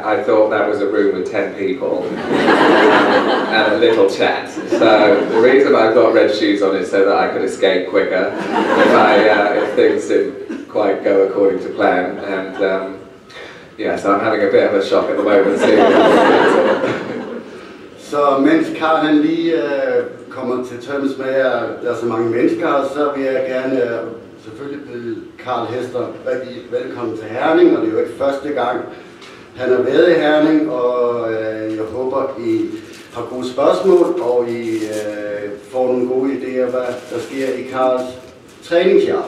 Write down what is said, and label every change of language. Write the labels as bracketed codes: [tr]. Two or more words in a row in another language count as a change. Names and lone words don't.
[en] I thought that was a room with 10 people and a little chat. So the reason I've got red shoes on is so that I could escape quicker if things didn't quite go according to plan. And yeah, so I'm having a bit of a shock at the moment. [da] Så mens Carl han lige kommer til terms med, at der er så mange mennesker, så vil jeg gerne selvfølgelig byde Carl Hester rigtig velkommen til Herning, og det er jo ikke første gang, han har været i Herning, og jeg håber, I har gode spørgsmål, og I får nogle gode idéer, hvad der sker i Carls træningsjahr.